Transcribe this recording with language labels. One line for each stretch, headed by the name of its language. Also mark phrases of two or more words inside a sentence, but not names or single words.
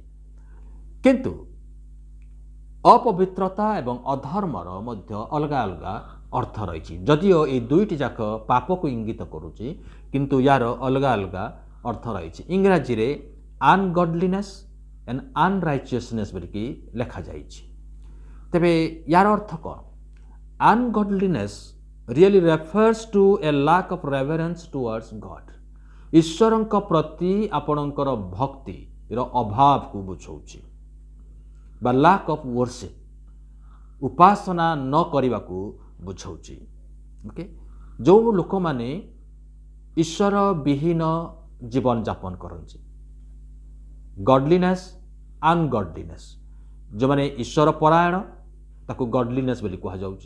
Odia: କିନ୍ତୁ ଅପବିତ୍ରତା ଏବଂ ଅଧର୍ମର ମଧ୍ୟ ଅଲଗା ଅଲଗା ଅର୍ଥ ରହିଛି। ଯଦିଓ এই ଦୁଇଟି ଯାକ ପାପକୁ ଇଙ୍ଗିତ କରୁଛି, କିନ୍ତୁ ୟାର ଅଲଗା ଅଲଗା ଅର୍ଥ ରହିଛି। ଇଂରାଜୀରେ
English: ungodliness and unrighteousness
Odia: ବୋଲିକି ଲେଖାଯାଇଛି। ତେବେ ୟାର ଅର୍ଥ କ'ଣ?
English: ଅନଗଡଲିନେସ୍ really refers to a lack of reverence towards God.
Odia: ଈଶ୍ୱରଙ୍କ ପ୍ରତି ଆପଣଙ୍କର ଭକ୍ତିର ଅଭାବକୁ ବୁଝାଉଛି ବା
English: lack of worship,
Odia: ଉପାସନା ନ କରିବାକୁ ବୁଝାଉଛି। ଓକେ, ଯେଉଁ ଲୋକମାନେ ଈଶ୍ୱର ବିହୀନ ଜୀବନଯାପନ କରନ୍ତି,
English: godliness ungodliness,
Odia: ଯେଉଁମାନେ ଈଶ୍ୱର ପରାୟଣ ତାକୁ ଗଡଲିନେସ୍ ବୋଲି କୁହାଯାଉଛି।